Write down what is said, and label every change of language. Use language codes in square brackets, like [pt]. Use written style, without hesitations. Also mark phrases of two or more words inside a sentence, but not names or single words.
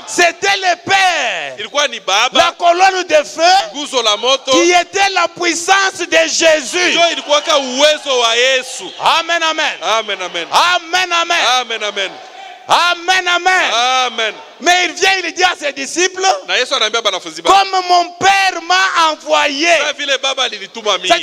[fr] C'était le Père, la colonne de feu qui était la puissance de Jésus. Amen. Amen, amen. Amen. Amen, amen. Amen. Amen. Amen, amen. Amen. Mais il vient, il dit à ses disciples, [sw] Na Yesu anaambia banafunzi bake, [fr] comme mon Père m'a envoyé. [sw] kama vile baba alinituma mimi.